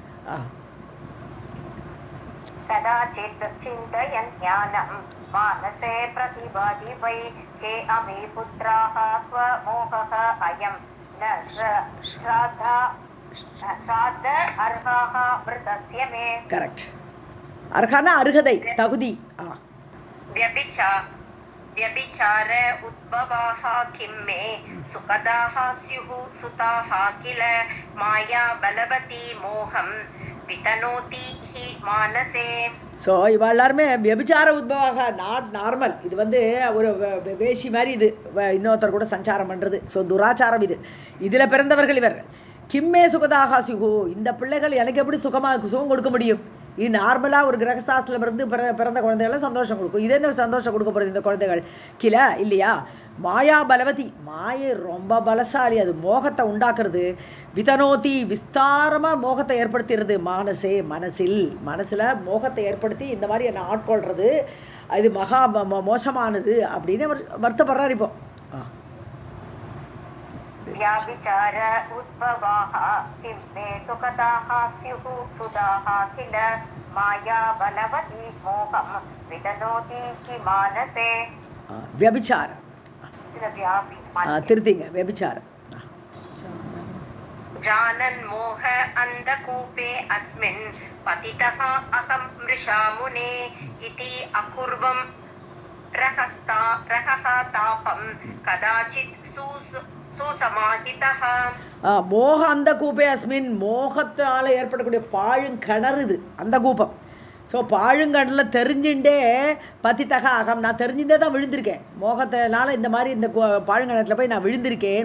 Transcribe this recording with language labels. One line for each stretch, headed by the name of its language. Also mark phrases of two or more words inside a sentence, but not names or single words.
Sanskrit: कदाचित् चिन्तयन् ज्ञानम् मानसे प्रतिभाति वै के अमी पुत्राः क्व मोहः अयम् न श्राद्धा अर्हाः मृतस्य मे.
Tamil: கரெக்ட். அர்ஹானா அருகதை, தகுதி.
Sanskrit: व्यभिचार उद्भवाः किं मे सुखदाः स्युः सुताः किल माया बलवती मोहं वितनोति हि मानसे.
Tamil: ஸோ இவ எல்லாருமே
Sanskrit: व्यभिचार उद्भवाः
English: not normal.
Tamil: இது வந்து ஒரு வேஷி மாதிரி இது இன்னொருத்தர் கூட சஞ்சாரம் பண்ணுறது. ஸோ துராச்சாரம் இது. இதில் பிறந்தவர்கள் இவர்.
Sanskrit: किम् मे सुखदाः स्युः,
Tamil: இந்த பிள்ளைகள் எனக்கு எப்படி சுகம் கொடுக்க முடியும்? இது நார்மலாக ஒரு கிரகஸ்தாசில் பிறந்த குழந்தைகள் சந்தோஷம் கொடுக்கும். இது என்ன சந்தோஷம் கொடுக்க போகிறது இந்த குழந்தைகள்? கில இல்லையா?
Sanskrit: माया बलवती,
Tamil: மாயை ரொம்ப பலசாலி. அது மோகத்தை உண்டாக்குறது. விதனோதி, விஸ்தாரமாக மோகத்தை ஏற்படுத்திடுறது. மானசே, மனசில் மோகத்தை ஏற்படுத்தி இந்த மாதிரி என்னை ஆட்கொள்கிறது. இது மகா மோசமானது அப்படின்னு வருத்தப்படுறார். இப்போ
Sanskrit: व्याभिचार उद्भवाः किम्मे सुखदाः स्युः सुधाः किल माया बलवती मोहं विदनोति हि मानसे.
Tamil: व्यभिचार திருத்திங்க. व्यभिचार
Sanskrit: जानन् मोह अन्धकूपे अस्मिन् पतितः अहं मृषा मुने इति अकुर्वं रहः तापं कदाचित् சுசமாஹிதஹ. मोह अन्ध कूपे अस्मिन्,
Tamil: மோகத்தினால ஏற்படக்கூடிய பாழுங்கணறு இது அந்த கூப்பம். ஸோ பாழுங்கடலில் தெரிஞ்சுட்டே
Sanskrit: पतितः अहम्,
Tamil: நான் தெரிஞ்சுட்டே தான் விழுந்திருக்கேன். மோகத்தினால இந்த மாதிரி இந்த பாழுங்கணத்தில் போய் நான் விழுந்திருக்கேன்.